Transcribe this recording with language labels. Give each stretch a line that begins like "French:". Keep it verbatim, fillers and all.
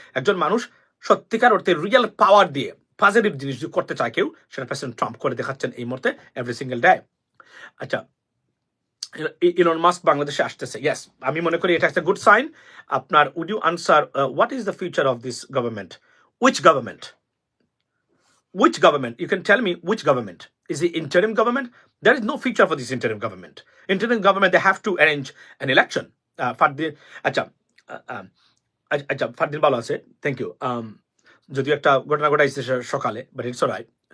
Bangla: একজন মানুষ সত্যিকার অর্থে রিয়েল পাওয়ার দিয়ে পজিটিভ জিনিস যদি করতে চায় কেউ, সেটা প্রেসিডেন্ট ট্রাম্প করে দেখাচ্ছেন এই মুহূর্তে
English: Every single day.
Bangla: আচ্ছা, ইলন মাস্ক বাংলাদেশে আসতেছে, ইয়েস, আমি মনে করি এটা একটা গুড সাইন।
English: আপনার would you answer what is the future of this government, which government, which government you can tell me, which government is the interim government? There is no future for this interim government. Interim government, they have to arrange an election.
Bangla: uh, Fardin, acha uh, um, ach- acha Fardin bhalo ache,
English: thank you.
Bangla: Um যদিও একটা ঘটনা ঘটাইছে সে- সকালে,
English: But it's alright.